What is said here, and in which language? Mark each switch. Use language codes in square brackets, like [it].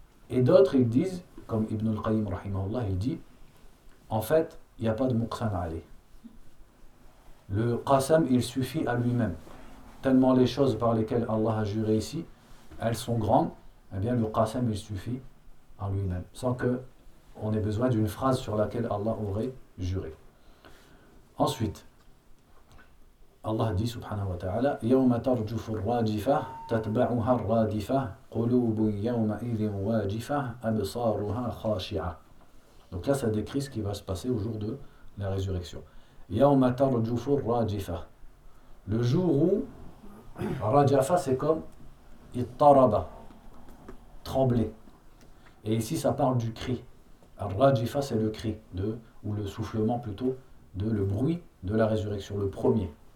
[fr] Et d'autres, ils disent, comme Ibn al-Qayyim, rahimahullah, il dit, en fait, il n'y a pas de Muqsam alayh. Le Qasam, il suffit à lui-même. Tellement les choses par lesquelles Allah a juré ici, elles sont grandes, eh bien, le Qasam, il suffit à lui-même. Sans qu'on ait besoin d'une phrase sur laquelle Allah aurait juré. Ensuite, Allah dit, subhanahu wa ta'ala, [ar] يَوْمَ تَرْجُفُ الرَّاجِفَةَ تَتْبَعُهَا الرَّادِفَةَ قُلُوبُ يَوْمَئِذٍ وَاجِفَةَ أَبْصَارُهَا خَاشِعَةَ. [fr] Donc là, ça décrit ce qui va se passer au jour de la résurrection. [ar] يَوْمَ تَرْجُفُ الرَّاجِفَةَ. [fr] Le jour où, rajafa, c'est comme ittaraba, trembler. Et ici, ça parle du cri. Rajafa, c'est le cri, ou le soufflement plutôt, le bruit de la résurrection, le premier.